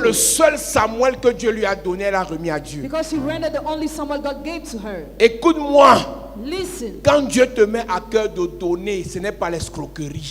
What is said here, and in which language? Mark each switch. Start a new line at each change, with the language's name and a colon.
French: le seul Samuel que Dieu lui a donné, elle a remis à Dieu.
English: because he rendered the only Samuel God gave to her.
French: Écoute-moi,
English: Listen,
French: quand Dieu te met à cœur de donner, ce n'est pas l'escroquerie.